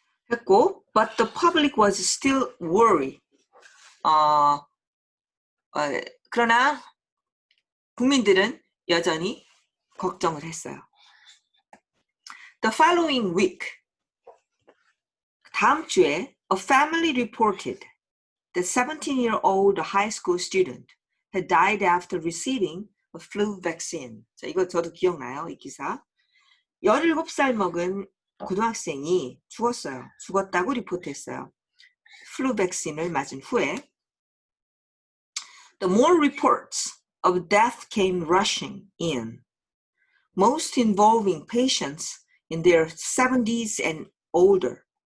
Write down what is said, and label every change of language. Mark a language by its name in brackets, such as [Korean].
[Korean] 했고, [English] but the public was still worried. [Korean] 그러나 국민들은 여전히 걱정을 했어요. [English] The following week, [Korean] 다음 주에 [English] a family reported that 17-year-old high school student had died after receiving a flu vaccine. [Korean] 자, 이거 저도 기억나요, 이 기사. 17살 먹은 고등학생이 죽었어요. 죽었다고 리포트했어요. 플루 백신을 맞은 후에. [English] The more reports of death came rushing in, most involving patients in their 70s and older.